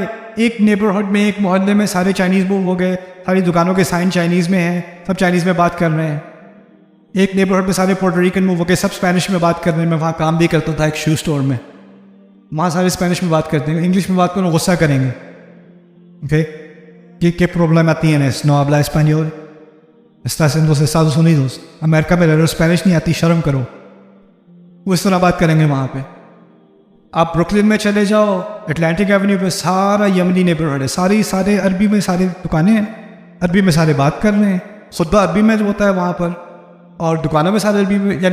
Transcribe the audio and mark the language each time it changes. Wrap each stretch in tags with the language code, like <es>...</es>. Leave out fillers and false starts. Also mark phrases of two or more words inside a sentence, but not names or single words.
<ur>ایک نیبرہڈ میں، ایک محلے میں سارے</ur> <en>Chinese move</en> <ur>ہو گئے، ساری دکانوں کے</ur> <en>sign Chinese</en> <ur>میں ہیں، سب چائنیز میں بات کر رہے ہیں. ایک نیبرہڈ میں سارے</ur> <en>Puerto Rican move</en> <ur>ہو گئے، سب اسپینش میں بات کر رہے ہیں. میں وہاں کام بھی کرتا تھا ایک</ur> <en>shoe store</en> <ur>میں، وہاں سارے اسپینش میں بات کرتے ہیں. انگلش میں بات کروں غصہ کریں گے. اوکے،</ur> <es>¿Qué problema tienes? No habla español. Estás en los Estados Unidos.</es> <ur>امریکہ میں رہ رہے ہو، اسپینش نہیں آتی، شرم کرو. وہ اس طرح بات کریں گے وہاں پہ. آپ بروکلن میں چلے جاؤ، اٹلانٹک ایونیو پہ سارا یمنی نیبرہڈ ہے، سارے عربی میں سارے دکانیں ہیں، عربی میں سارے بات کر رہے ہیں، خطبہ عربی میں ہوتا ہے وہاں پر، اور دکانوں میں سارے عربی میں.</ur>